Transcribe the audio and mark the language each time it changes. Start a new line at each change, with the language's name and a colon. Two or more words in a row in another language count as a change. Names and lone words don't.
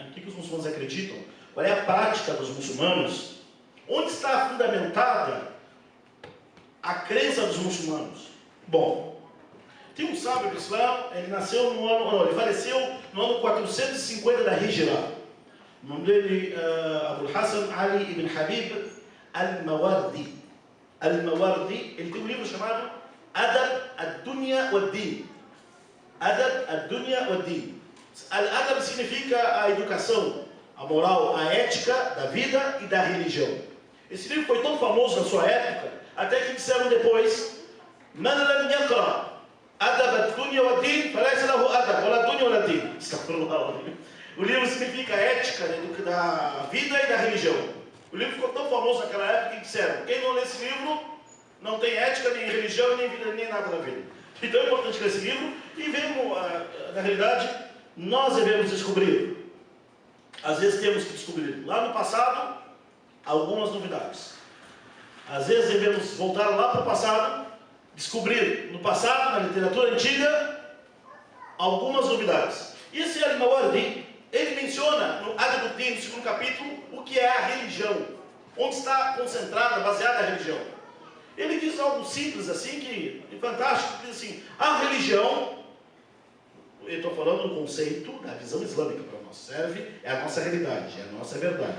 Portuguese: O que os muçulmanos acreditam? Qual é a prática dos muçulmanos? Onde está fundamentada a crença dos muçulmanos? Bom, tem um sábio do Islã, ele nasceu no ano, não, ele faleceu no ano 450 da Hijra. O nome dele é Abul Hassan Ali ibn Habib al-Mawardi. Al-Mawardi, ele tem um livro chamado Adab ad-Dunya wad-Din. Adab ad-Dunya wad-Din. Al-Adab significa a educação, a moral, a ética da vida e da religião. Esse livro foi tão famoso na sua época, até que disseram depois:
Arabic: من لم يقرأ أدب الدنيا والدين فليس له أدب ولا دنيا ولا دين.
Portuguese: O livro significa a ética da vida e da religião. O livro ficou tão famoso naquela época que disseram: quem não lê esse livro não tem ética, nem religião, nem vida, nem nada na vida. Então é importante ler esse livro e vemos, na realidade, nós devemos descobrir. Às vezes temos que descobrir lá no passado algumas novidades. Às vezes devemos voltar lá para o passado, descobrir no passado, na literatura antiga, algumas novidades. E esse Al-Mawardi, ele menciona no Adab ad-Din, no segundo capítulo, o que é a religião, onde está concentrada, baseada a religião. Ele diz algo simples assim, que é fantástico, diz assim: a religião, eu estou falando do conceito da visão islâmica para nós, serve, é a nossa realidade, é a nossa verdade.